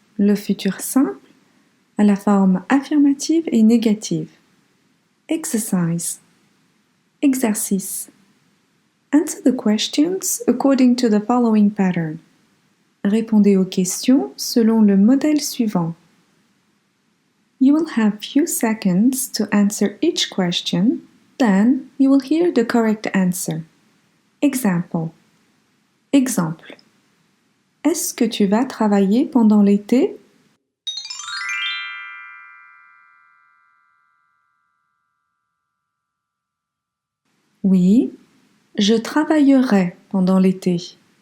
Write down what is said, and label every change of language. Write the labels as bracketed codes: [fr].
[fr] Le futur simple à la forme affirmative et négative. [en] Exercise. [fr] Exercice. [en] Answer the questions according to the following pattern. [fr] Répondez aux questions selon le modèle suivant. [en] You will have few seconds to answer each question, then you will hear the correct answer. Example. [fr] Exemple. Est-ce que tu vas travailler pendant l'été? Oui, je travaillerai pendant l'été.